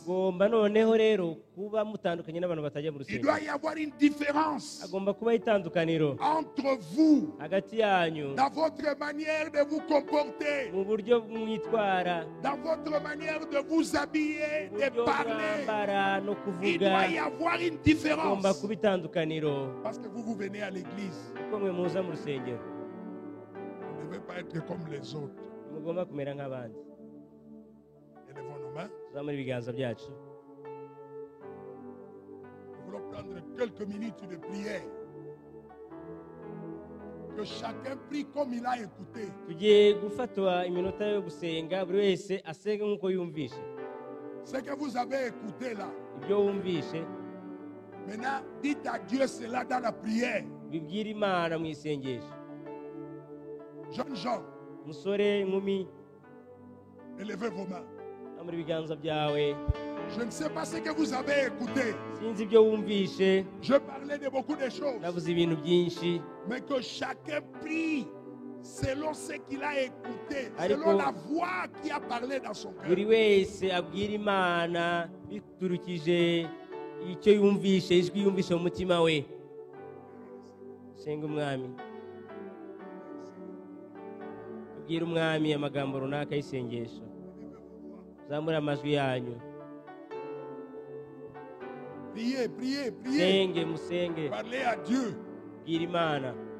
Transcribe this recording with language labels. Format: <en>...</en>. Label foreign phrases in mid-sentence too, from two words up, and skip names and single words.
<rw>agomba noneho rero kuba mutandukanye n'abantu batajya mu</rw> <fr>Il</fr> <rw>rusengero.</rw> <fr>doit y avoir une différence</fr> <rw>agomba kubaho itandukaniro</rw> <fr>entre vous,</fr> <rw>hagati yanyu</rw> <fr>dans votre manière de vous comporter,</fr> <rw>mu buryo mwitwara,</rw> <fr>dans votre manière de vous habiller,</fr> <rw>mu</rw> <fr>de</fr> <rw>buryo</rw> <fr>parler.</fr> <rw>mwambara no</rw> <fr>Il</fr> <rw>kuvuga.</rw> <fr>doit y avoir une différence.</fr> <rw>agomba kuba itandukaniro.</rw> <fr>Parce que vous venez à l'église.</fr> <rw>kuko mwe muza mu rusengero</rw> <fr>Vous ne devez pas être comme les autres.</fr> <rw>mugomba kumera nk'abandi.</rw> <fr>Élevons nos mains.</fr> <rw>tuzamure ibiganza byacu.</rw> <fr>Nous voulons prendre quelques minutes de prière. Que chacun prie comme il a écouté.</fr> <rw>tugiye gufatwa iminota yo gusenga buri wese asenga nk'uko yumvishe.</rw> <fr>Ce que vous avez écouté là,</fr> <rw>ibyo wumvishe</rw> <fr>maintenant dites à Dieu cela dans la prière.</fr> <rw>bibwira imana mu isengesho.</rw> <fr>Jeunes gens,</fr> <rw>musore, inkumi,</rw> <fr>élevez vos mains.</fr> <rw>zamura ibiganza byawe.</rw> <fr>Je ne sais pas ce que vous avez écouté.</fr> <rw>sinzi ibyo wumvishe.</rw> <fr>Je parlais de beaucoup de choses.</fr> <rw>navuze ibintu byinshi.</rw> <fr>Mais que chacun prie selon ce qu'il a écouté,</fr> <rw>Ariko-</rw> <fr>selon la voix qui a parlé dans son cœur.</fr> <rw>buri wese abwira imana biturukije icyo yumvishe, ijwi yumvishe mu mutima we. senga umwami. ubwira umwami amagambo runaka y'isengesho. zamura amajwi yanyu.</rw> <fr>Priez, priez, priez.</fr> <rw>senge musenge.</rw> <fr>Parlez à Dieu.</fr> <rw>bwira imana.</rw>